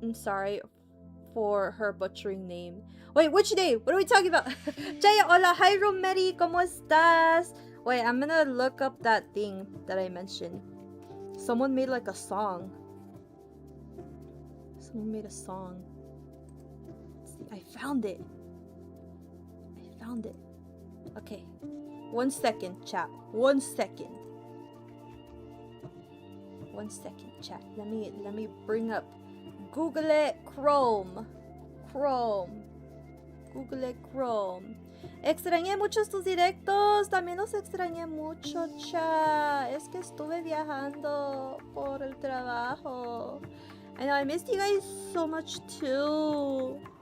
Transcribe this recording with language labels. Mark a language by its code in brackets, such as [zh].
[en] I'm sorry for her butchering name. Wait, which name? What are we talking about? [es] Jaya, hola, [en] hi [es] Romeri, ¿cómo estás? [en] Wait, I'm gonna look up that thing that I mentioned. Someone made like a song. Someone made a song. Let's see, I found it. Okay. 1 second, chat. 1 second. 1 second, chat. Let me bring up Google Chrome. Google Chrome. [es] Extrañé muchos tus directos. También los extrañé mucho, chat. Es que estuve viajando por el trabajo. [en] I know I missed you guys so much too.